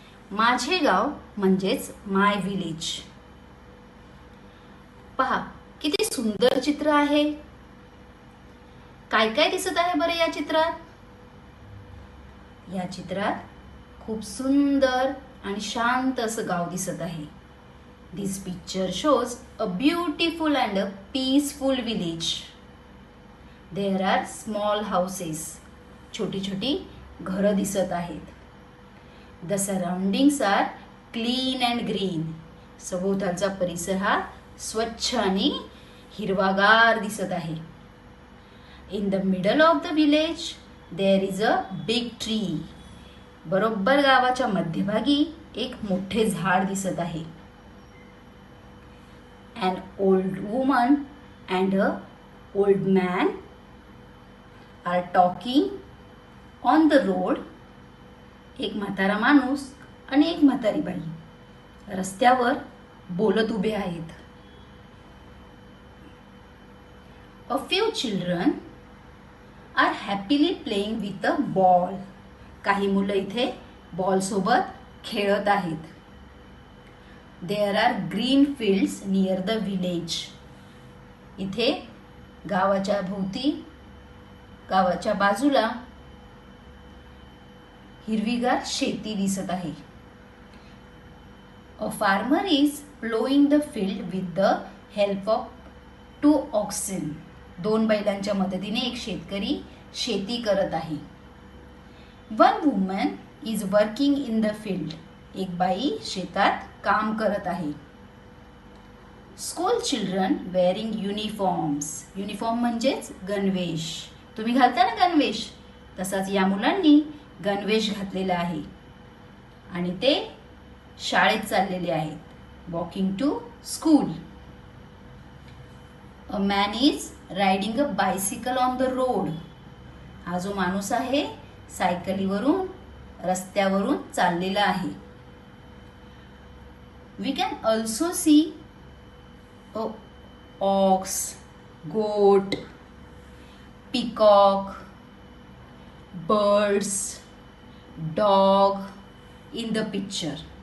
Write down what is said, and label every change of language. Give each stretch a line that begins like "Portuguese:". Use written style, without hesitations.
Marathi: माझे गाव म्हणजेच
English: My village.
Marathi: पहा किती सुंदर चित्र आहे। काय काय दिसत आहे बरं या चित्रात? या चित्रात खूप सुंदर आणि शांत असं गाव दिसत आहे।
English: This picture shows a beautiful and a peaceful village. There are small houses.
Marathi: छोटी छोटी घरं दिसत आहेत।
English: The surroundings are clean and green.
Marathi: सभोवतालचा परिसर हा स्वच्छ आणि हिरवागार दिसत आहे।
English: In the middle of the village there is a big tree.
Marathi: बरोबर गावाच्या मध्यभागी एक मोठे झाड दिसत आहे।
English: An old woman and a old man are talking on the road.
Marathi: एक म्हातारा माणूस आणि एक म्हातारी बाई रस्त्यावर बोलत उभे आहेत।
English: A few children are happily playing with a ball.
Marathi: काही मुलं इथे बॉल सोबत खेळत आहेत।
English: There are green fields near the village.
Marathi: इथे गावाच्या भोवती गावाच्या बाजूला हिरवीगार शेती दिसत आहे।
English: A farmer is plowing the field with the help of 2 oxen.
Marathi: 2 बैलांच्या मदतीने एक शेतकरी शेती करत आहे।
English: One woman is working in the field.
Marathi: एक बाई शेतात काम करत आहे।
English: School children wearing uniforms.
Marathi: Uniform म्हणजेच गणवेश। तुम्ही घालता ना गणवेश, तसाच या मुलांनी गणवेश घातलेला आहे आणि ते शाळेत चाललेले आहेत।
English: Walking to school. A man is riding a bicycle on the road.
Marathi: हा जो माणूस आहे सायकलीवरून रस्त्यावरून चाललेला आहे।
English: We can also see a ox, goat, peacock, birds, dog in the picture.